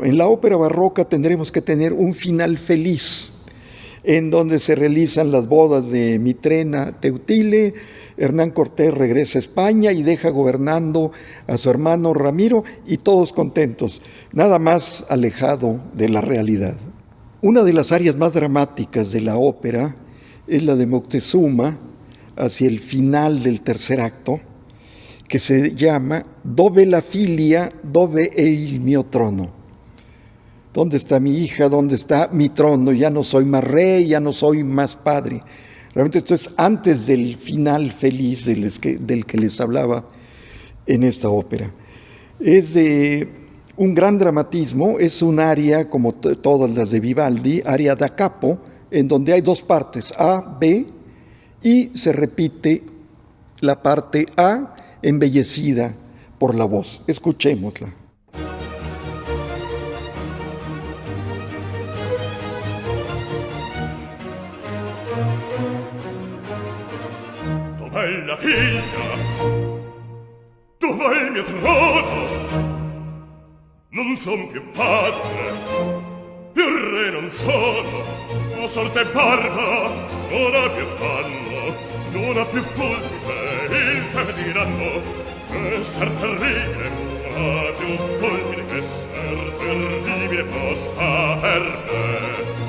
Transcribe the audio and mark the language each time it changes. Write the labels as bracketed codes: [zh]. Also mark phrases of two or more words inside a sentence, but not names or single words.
[es] En la ópera barroca tendremos que tener un final feliz, en donde se realizan las bodas de Mitrena Teutile, Hernán Cortés regresa a España y deja gobernando a su hermano Ramiro y todos contentos, nada más alejado de la realidad. Una de las áreas más dramáticas de la ópera es la de Moctezuma, hacia el final del tercer acto, que se llama Dove la filia, dove è il mio trono. ¿Dónde está mi hija? ¿Dónde está mi trono? Ya no soy más rey, ya no soy más padre. Realmente esto es antes del final feliz del que les hablaba en esta ópera. Es de un gran dramatismo, es un aria, como todas las de Vivaldi, [it] aria da capo, [es] en donde hay dos partes, A, B, y se repite la parte A embellecida por la voz. Escuchémosla. [it] Dov'è la figlia? Dov'è il mio trono? Non son più padre, più re non sono, la sorte barbara non ha più danno, non ha più fulmine il che mi diranno, esser terribile, non ha più fulmine che esser terribile possa per me.